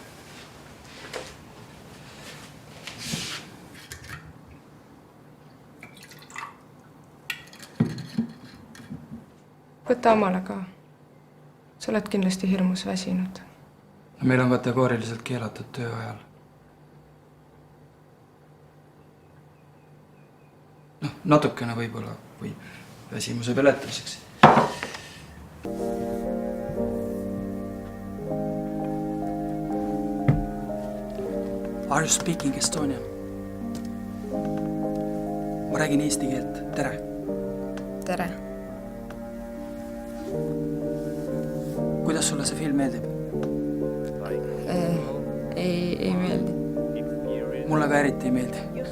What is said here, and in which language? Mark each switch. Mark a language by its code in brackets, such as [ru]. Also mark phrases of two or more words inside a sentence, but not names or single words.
[et] Võta omale ka. Sa oled kindlasti hirmus väsinud. Meil on kategooriliselt keelatud töö ajal. Natukene võib-olla võib väsimuse peletamiseks. [en] Are you speaking Estonian? [et] Ma räägin eesti keelt. Tere. Tere. Kuidas sulle see film meeldib? Ei meeldi. Mulle ka eriti ei meeldi.